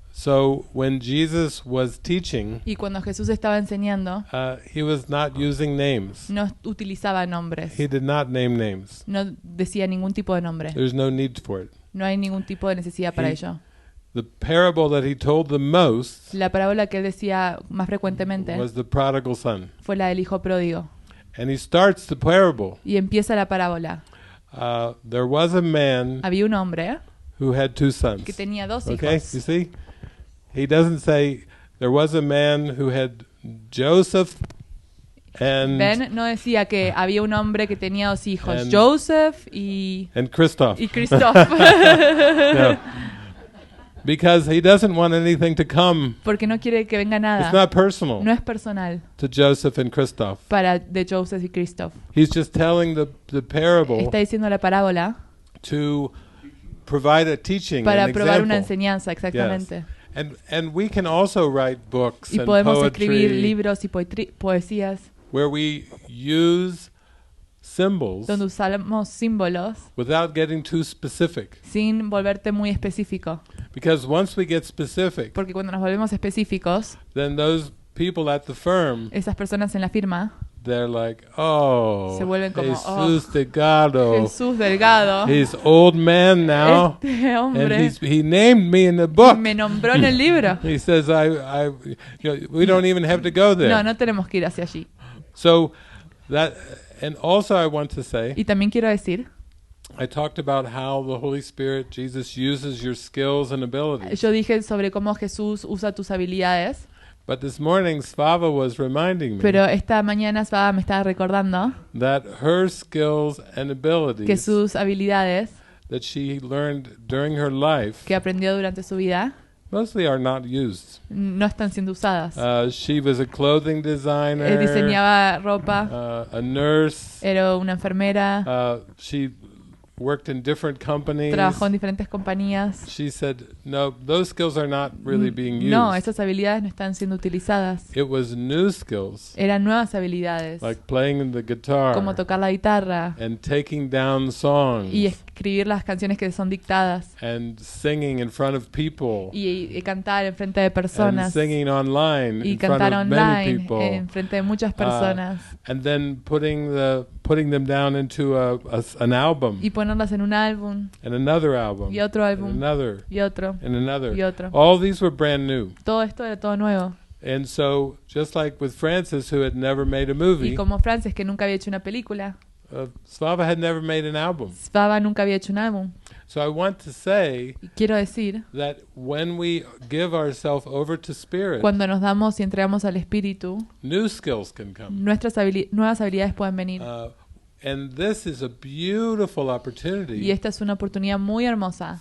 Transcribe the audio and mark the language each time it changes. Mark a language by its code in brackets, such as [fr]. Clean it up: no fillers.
[en] So when Jesus was teaching, [es] Y cuando Jesús estaba enseñando, [en] he was not using names. [es] no utilizaba nombres. [en] He did not name names. [es] No decía ningún tipo de nombre. [en] There's no need for it. [es] No hay ningún tipo de necesidad para ello. [en] The parable that he told the most [es] La parábola que él decía más frecuentemente [en] was the prodigal son. [es] fue la del hijo pródigo. [en] And he starts the parable. [es] Y empieza la parábola. [en] There was a man [es] Había un hombre [en] who had two sons. [es] que tenía dos [en] Okay, [es] hijos. [en] you see? He doesn't say there was a man who had Joseph and [es] Ben no decía que había un hombre que tenía dos hijos, [en] And- [es] Joseph y [en] Christoph. [es] Christoph. [en] No. Because he doesn't want anything to come. [es] Porque no quiere que venga [en] It's [es] nada. [en] not personal [es] No es personal [en] to Joseph and Christoph. [es] de Joseph y Christoph. [en] He's just telling the parable [es] Está diciendo la parábola [en] to provide a teaching, [es] para [en] an [es] probar una [en] example. [es] enseñanza, exactamente. [en] And we can also write books [es] Y [en] and [es] podemos escribir [en] poetry [es] libros y poesías [en] where we use symbols [es] donde usamos símbolos [en] without getting too specific. [es] sin volverte muy específico. [en] Because once we get specific, [es] Porque cuando nos volvemos específicos, [en] then those people at the firm, [es] esas personas en la firma [en] they're like, oh, [es] se vuelven como, [en] Jesus Delgado. [es] Jesús Delgado, [en] He's old man now, [es] este [en] and [es] hombre [en] he named me in the book. [es] me nombró en el libro. [en] He says, we don't even have to go there. [es] No tenemos que ir hacia allí. [en] So that, and also I want to say, [es] Y también quiero decir, [en] I talked about how the Holy Spirit, Jesus, uses your skills and abilities. [es] yo dije sobre cómo Jesús usa tus habilidades, [en] But this morning, Svava was reminding me [es] pero esta mañana Svava me estaba recordando [en] that her skills and [es] que [en] abilities [es] sus habilidades [en] that she learned during her life [es] que aprendió durante su vida [en] mostly are not used. [es] no están siendo usadas. [en] She was a clothing designer, [es] Diseñaba ropa, [en] a nurse. [es] era una enfermera, [en] She worked in different companies. [es] trabajó en diferentes compañías. [en] She said, no, those skills are not really being used. [es] No, esas habilidades no están siendo utilizadas. [en] It was new skills, [es] Eran nuevas habilidades, [en] like playing the guitar [es] como tocar la guitarra [en] and taking down songs [es] y escribir las canciones que son dictadas [en] and singing in front of people [es] y cantar en frente de [en] and [es] personas [en] singing online [es] y [en] in front [es] cantar [en] of many [es] online [en] people [es] en frente de muchas personas [en] and then putting them down into an album [es] y ponerlas en un álbum [en] and another album [es] y otro álbum [en] and another [es] y otro [en] and another. [es] y otro. [en] All these were brand new. [es] Todo esto era todo nuevo. [en] And so, just like with Francis, who had never made a [es] Y [en] movie, [es] como Francis, que nunca había hecho una película, [en] Svava had never made an album. [es] Svava nunca había hecho un álbum. [en] So I want to say [es] Y quiero decir, [en] that when we give ourselves over to Spirit, [es] cuando nos damos y entregamos al Espíritu, [en] new skills can come. [es] nuestras nuevas habilidades pueden venir. [en] And this is a beautiful [es] Y opportunity esta es una oportunidad muy hermosa